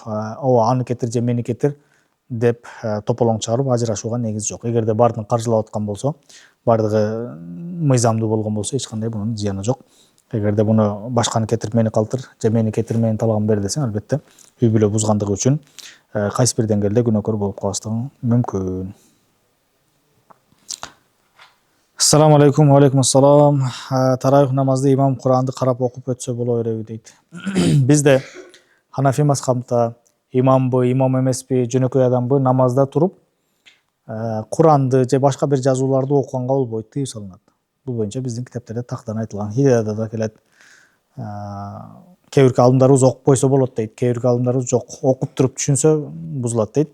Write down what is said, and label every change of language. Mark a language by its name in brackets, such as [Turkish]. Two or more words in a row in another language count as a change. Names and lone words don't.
[Kyrgyz] Ооба аны кетир же мени кетир деп тополоң чыгарып ажырашууга негиз жок. Эгерде баардыгын каржылап аткан болсо, баардыгы мыйзамдуу болгон болсо, эч кандай бунун зыяны жок. Эгерде буну башканы кетирип мени калтыр же мени кетир, менин талабымды бер десең, албетте үй бүлө бузгандыгы үчүн кайсы бир деңгээлде күнөөкөр болуп калыштыгың мүмкүн. [Arabic] السلام عليكم، عليكم السلام. [Kyrgyz] Тарауих намазды имам Куранды карап окуп өтсө боло береби дейт. Бизде Ханафи мазхабында имамбы, имам эмеспи, жөнөкөй адамбы намазда туруп Куранды же башка бир жазууларды окуганга болбойт, тыюу салынат. Бул боюнча биздин китептерде тактан айтылган, Хидаяда да келет. Кээ бирки алымдарыбыз окуп койсо болот дейт, кээ бирки алымдарыбыз жок, окуп туруп түшүнсө бузулат дейт.